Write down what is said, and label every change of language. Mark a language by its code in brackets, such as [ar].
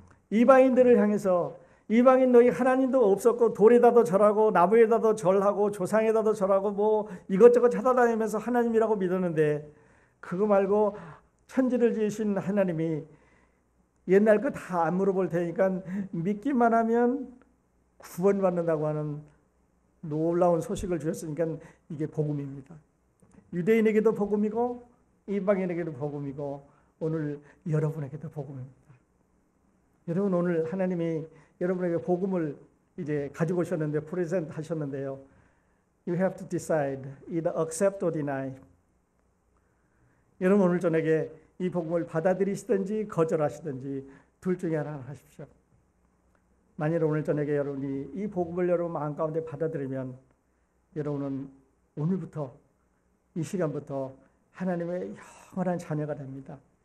[ko] 이방인들을 향해서 이방인 너희 하나님도 없었고 돌에다도 절하고 나무에다도 절하고 조상에다도 절하고 뭐 이것저것 찾아다니면서 하나님이라고 믿었는데 그거 말고 천지를 지으신 하나님이 옛날 거 다 안 물어볼 테니까 믿기만 하면 구원받는다고 하는 놀라운 소식을 주셨으니까 이게 복음입니다. 유대인에게도 복음이고 이방인에게도 복음이고 오늘 여러분에게도 복음입니다. 여러분 오늘 하나님이 여러분에게 복음을 이제 가지고 오셨는데 프레젠트 하셨는데요. [en] You have to decide either accept or deny. [ko] 여러분 오늘 저녁에 이 복음을 받아들이시든지 거절하시든지 둘 중에 하나 하십시오. 만일 오늘 저녁에 여러분이 이 복음을 여러분 마음 가운데 받아들이면 여러분은 오늘부터 이 시간부터 하나님의 영원한 자녀가 됩니다.